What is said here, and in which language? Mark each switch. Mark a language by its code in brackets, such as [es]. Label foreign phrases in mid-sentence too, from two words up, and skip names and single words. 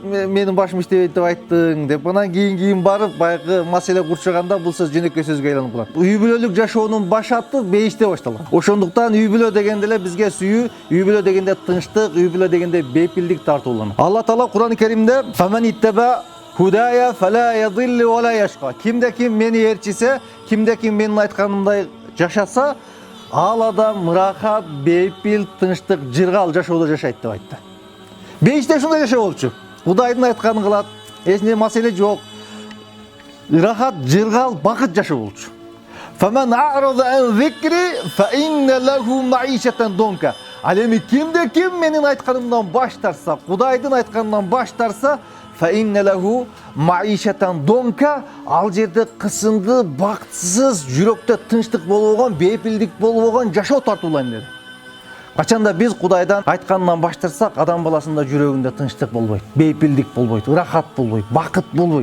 [ky] Менин башым иштебейт деп айттың деп. Анан кийин барып байгы маселе курчаганда бул сөз жөнөкөй сөзгө айланып калат. Үй бүлөлүк жашоонун башаты бейиште башталган. Ошондуктан үй бүлө дегенде эле бизге сүйүү, үй бүлө дегенде тынчтык, үй бүлө дегенде бейпилдик тартууланат. Алла Таала Кур'ан-ы Керимде [ar] "فمن اتبع هداي فلا يضل ولا يشقى". [ky] Кимде ким мени ээрчисе, кимде ким менин айтканымдай жашаса, ал адам ырахат, бейпил, тынчтык, жыргал жашоодо жашайт деп айтты. Бейиште ушундай жашоо болчу. Кудайдын айтканын кылат, эч нерсе маселе жок. Ырахат, жыргал, бакыт жашоо болчу. [ar] فمن أعرض عن ذكري فإن له معيشة ضنكا. [ky] Ал эми кимде ким менин айтканымдан баш тарса, Кудайдын айтканынан баш тарса, [ar] فإن له معيشة ضنكا, [ky] ал жерде кысынды, бактсыз, жүрөктө тынчтык болбогон, бейпилдик болбогон жашоо тартуулайм деди. Качанда биз Кудайдан айтканынан баш тарсак, адам баласында жүрөгүндө тынчтык болбойт, бейпилдик болбойт, ырахат болбойт, бакыт болбойт.